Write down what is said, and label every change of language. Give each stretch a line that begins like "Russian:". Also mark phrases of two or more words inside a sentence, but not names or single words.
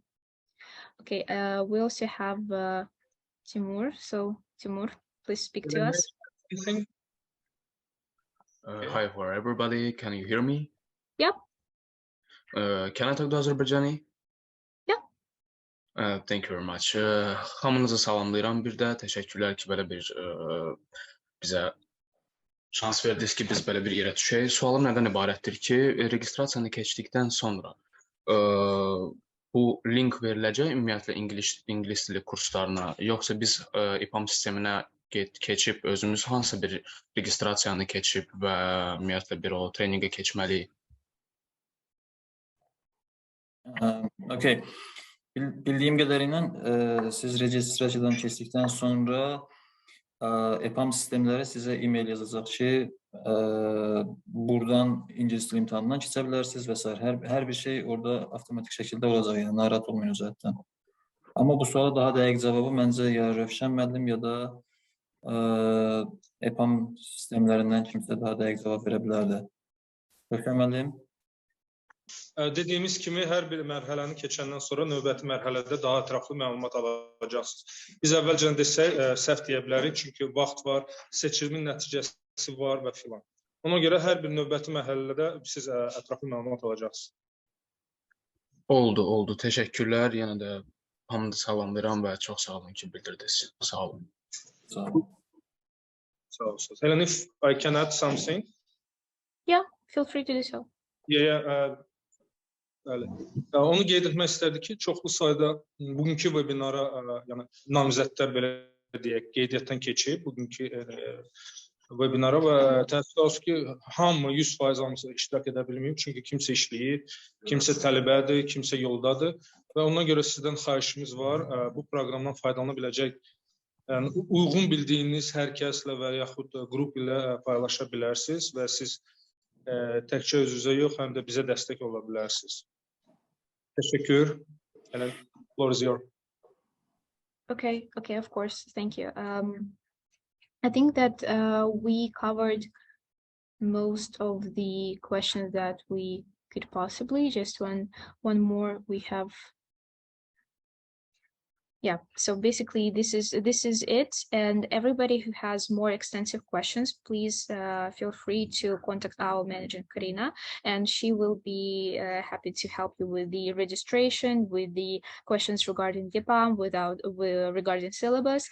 English: Okay, we also have Timur. So Timur, please speak to us. Hi for everybody. Can you hear me? Yep. Can I talk to Azərbaycani? Yep. Thank you very much.
Azerbaijani: Hamınızı salamlayıram. Bir də təşəkkürlər ki, belə bir bizə şans verdiniz ki, biz belə bir yerə düşək. Sualım nədən ibarətdir ki, registrasiyanı keçdikdən sonra bu link veriləcək ümumiyyətlə ingilis dili kurslarına, yoxsa biz EPAM sisteminə keçib özümüz hansı bir registrasiyanı keçib və ümumiyyətlə bir o treninqə keçməliyik?
English: Okay.
Turkish: Bildiğim kadarıyla siz registrasyondan keçdikten sonra EPAM sistemleri size e-mail yazacak ki buradan İngiliz dil imtihanından keçebilirsiniz vesaire. Her bir şey orada avtomatik şekilde olacak, yani narahat olmuyor zaten. Ama bu suala daha dəqiq cevabı bence ya Rövşən müəllim ya da EPAM sistemlerinden kimse daha dəqiq cevap
Azerbaijani: verə bilərdi. Rövşən müəllim? Dediyimiz kimi hər bir mərhələni keçəndən sonra növbəti mərhələdə daha ətraflı məlumat alacaqsınız. Biz əvvəlcə desək səhv deyə bilərik, çünki vaxt var, seçimin nəticəsi var və filan. Ona görə hər bir növbəti mərhələdə siz ətraflı məlumat alacaqsınız. Oldu. Təşəkkürlər. Yenə də hamınızı salamlayıram və çox sağ olun ki, bildirdiniz. Sağ olun. Sağ olun. Sağ olun.
English: Helen, if I can add something? Yeah, feel free to do so. Yeah.
Azerbaijani: Bəli. Onu qeyd etmək istərdik ki, çoxlu sayda bugünkü webinara, yəni namizədlər belə deyək, qeydiyyatdan keçib bugünkü webinara və təəssüf olsun ki, hamı 100% hamısı iştirak edə bilməyib, çünki kimsə işləyir, kimsə tələbədir, kimsə yoldadır və ona görə sizdən xahişimiz var, bu proqramdan faydalana biləcək, yəni uyğun bildiyiniz hər kəslə və yaxud qrup ilə paylaşa bilərsiniz və siz təkcə özünüzə yox, həm də bizə dəstək ola bilərsiniz.
Turkish: Teşekkür. Helen,
English: floor is yours. Okay, of course, thank you. I think that we covered most of the questions that we could possibly. Just one more. We have Yeah, so basically this is it, and everybody who has more extensive questions, please feel free to contact our manager Karina, and she will be happy to help you with the registration, with the questions regarding EPAM, regarding syllabus.